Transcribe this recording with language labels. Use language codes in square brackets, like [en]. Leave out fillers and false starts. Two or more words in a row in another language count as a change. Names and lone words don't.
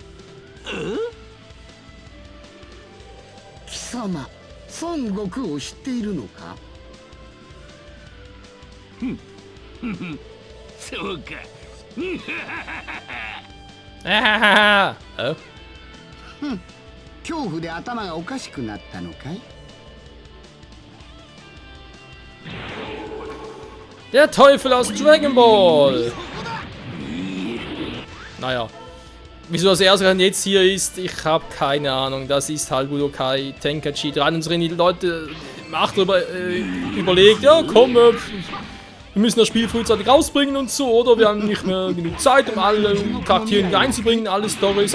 [ja] 貴様、孫悟空を知っているのか？そうか。 [de] Ah, oh. [ja] 恐怖で頭がおかしくなったのかい？ [de] Der Teufel aus Dragon Ball! Naja. Wieso das erste jetzt hier ist, ich habe keine Ahnung. Das ist halt Budokai Tenkaichi 3. Unsere Leute macht überlegt, ja komm, wir müssen das Spiel frühzeitig rausbringen und so, oder wir haben nicht mehr genug Zeit, um alle Charaktere einzubringen, alle Storys.